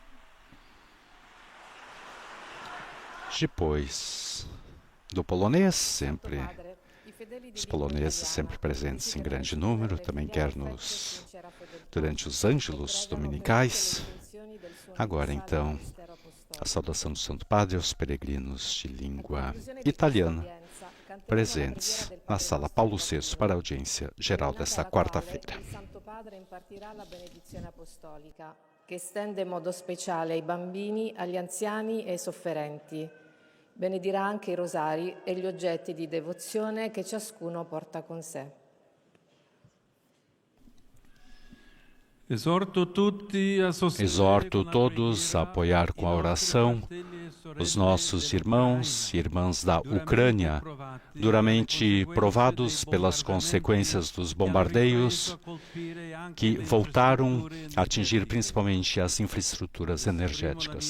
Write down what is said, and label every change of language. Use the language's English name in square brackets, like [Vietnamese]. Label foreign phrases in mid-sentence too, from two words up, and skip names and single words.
[Portuguese] Depois do polonês, os poloneses sempre presentes em grande número, também durante os ângelos dominicais. Agora, então, a saudação do Santo Padre aos peregrinos de língua italiana presentes na Sala Paulo VI para a audiência geral desta quarta-feira. [Italian] Che estende in modo speciale ai bambini, agli anziani e ai sofferenti. Benedirà anche i rosari e gli oggetti di devozione che ciascuno porta con sé. [Portuguese] Exorto todos a apoiar com a oração os nossos irmãos e irmãs da Ucrânia, duramente provados pelas consequências dos bombardeios que voltaram a atingir principalmente as infraestruturas energéticas.